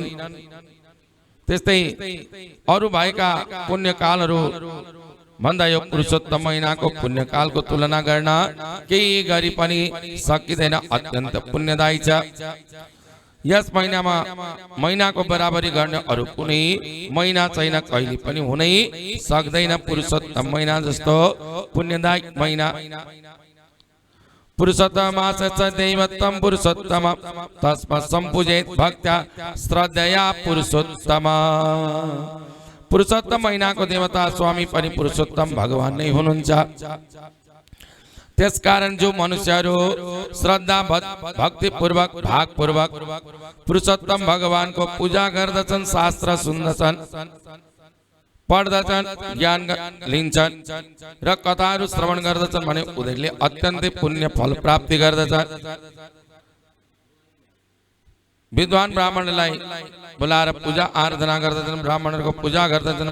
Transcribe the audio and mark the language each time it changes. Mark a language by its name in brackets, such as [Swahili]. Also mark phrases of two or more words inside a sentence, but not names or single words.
[Nepali] त्यस्तै अरू भएका पुण्यकालहरू भन्दा यो पुरुषोत्तम महिनाको पुण्यकालको तुलना गर्न केही गरी पनि सकिँदैन, अत्यन्त पुण्यदायी छ। यस महिनामा महिनाको बराबरी गर्ने अरु कुनै महिना छैन, कहिले पनि हुनै सक्दैन। पुरुषोत्तम महिना जस्तो पुण्यदायक महिना। [Sanskrit] पुरुषोत्तम मासस्य दैवत्वं पुरुषोत्तम तस्मात् सम्पूजेत भक्त्या श्रद्धया पुरुषोत्तम। [Nepali] पुरुषोत्तम महिनाको देवता स्वामी पनि पुरुषोत्तम भगवान नै हुनुहुन्छ। त्यसकारण जो मनुष्यहरू श्रद्धा भक्ति पूर्वक भाग पूर्वक पुरुषोत्तम भगवान को पूजा गर्दछन्, शास्त्र सुन्दछन्, पढ्दछन्, ज्ञान लिन्छन् र कथाहरू श्रवण गर्दछन् भने उनीहरूले अत्यन्तै पुण्य फल प्राप्ति गर्दछन्। विद्वान ब्राह्मणलाई बोलाएर पूजा आराधना गर्दछन्, ब्राह्मणहरूको पूजा गर्दछन्।